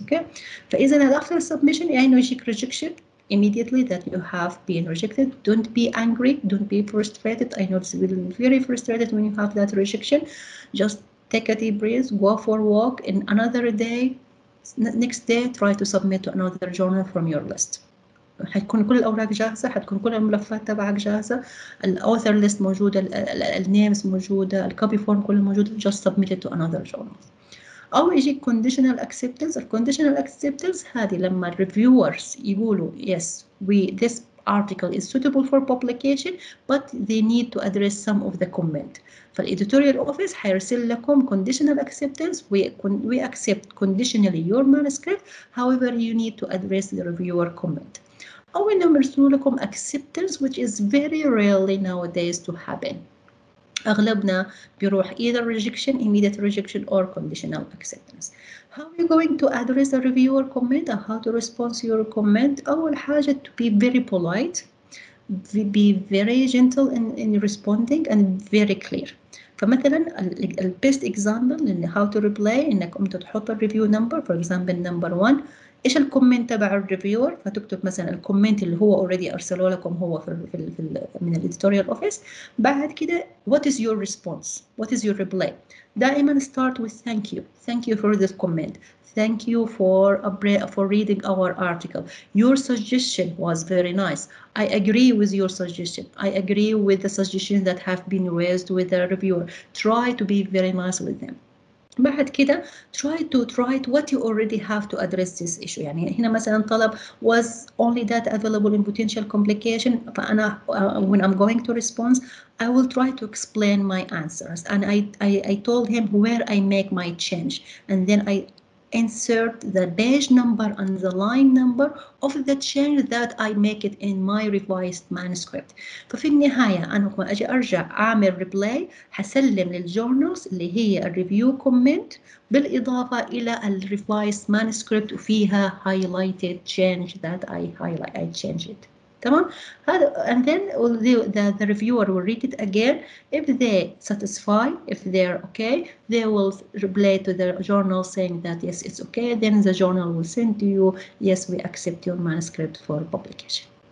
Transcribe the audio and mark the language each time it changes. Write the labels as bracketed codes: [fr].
[en] Okay, فإذا after submission [ar] يعني يجيك [en] rejection immediately that you have been rejected. Don't be angry, don't be frustrated. I know it's very frustrated when you have that rejection. Just take a deep breath, go for a walk, and another day, next day try to submit to another journal from your list. [ar] حتكون كل الأوراق جاهزة، حتكون كل الملفات تبعك جاهزة، الأوثر ليست موجودة، النيمز موجودة، الكوبي فورم كله موجود. [en] Just submit it to another journal. [ar] أو يجيك [en] conditional acceptance. الconditional acceptance [ar] هذه لما [en] reviewers يقولوا yes this article is suitable for publication but they need to address some of the comment. [ar] فالeditorial office حيرسل لكم conditional acceptance. [en] we accept conditionally your manuscript, however you need to address the reviewer comment. [ar] أو إنهم يرسلوا لكم [en] acceptance which is very rarely nowadays to happen. [ar] أغلبنا بيروح [en] either rejection, immediate rejection or conditional acceptance. How are you going to address the reviewer comment or how to respond to your comment? [ar] أول حاجة [en] to be very polite, be very gentle in responding and very clear. فمثلا ال best example إن how to reply [ar] إنك قمت تحط الريفيو [en] number for example number 1. [ar] إيش الكومنت تبع الريفيور؟ فتكتب مثلا الكومنت اللي هو already أرسله لكم هو في من الإديتوريال أوفيس. بعد كده [en] what is your response? What is your reply? دائما start with thank you for this comment. Thank you for reading our article. Your suggestion was very nice. I agree with your suggestion. I agree with the suggestions that have been raised with the reviewer. Try to be very nice with them. [ar] بعد كده [en] try to what you already have to address this issue. [ar] يعني هنا مثلا طلب [en] was only that available in potential complication. فأنا when I'm going to respond I will try to explain my answers and I told him where I make my change and then I insert the page number and the line number of the change that I make it in my revised manuscript. [ar] ففي النهاية أنا لما أجي أرجع أعمل ريبلاي حسلم للجورنالز اللي هي الريفيو كومنت بالإضافة إلى الريفايزد manuscript وفيها highlighted change [en] that I changed it. [ar] تمام؟ هذا [en] and then the reviewer will read it again. If they satisfy, if they're okay, they will reply to the journal saying that yes, it's okay. Then the journal will send to you, yes, we accept your manuscript for publication.